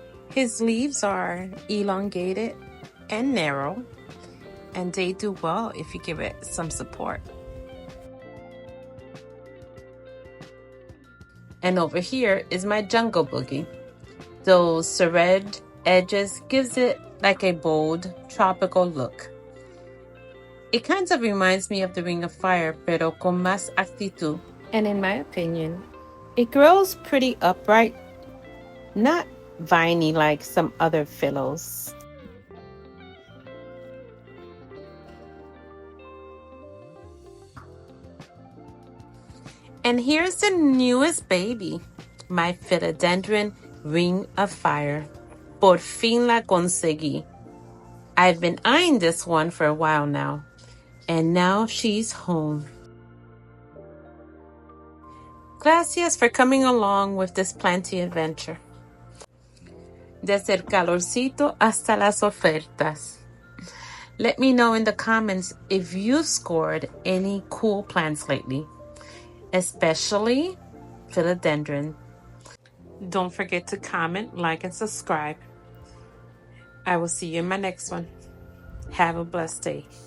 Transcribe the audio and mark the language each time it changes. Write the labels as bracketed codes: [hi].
[en] His leaves are elongated and narrow, and they do well if you give it some support. And over here is my jungle boogie. Those serrated edges gives it like a bold tropical look. It kind of reminds me of the Ring of Fire, [es] pero con más actitud. [en] And in my opinion, it grows pretty upright, not viney like some other philos. And here's the newest baby, my Philodendron Ring of Fire. [es] Por fin la conseguí. [en] I've been eyeing this one for a while now, and now she's home. Gracias for coming along with this planty adventure. [es] Desde el calorcito hasta las ofertas. [en] Let me know in the comments if you've scored any cool plants lately, especially philodendron. Don't forget to comment, like, and subscribe. I will see you in my next one. Have a blessed day.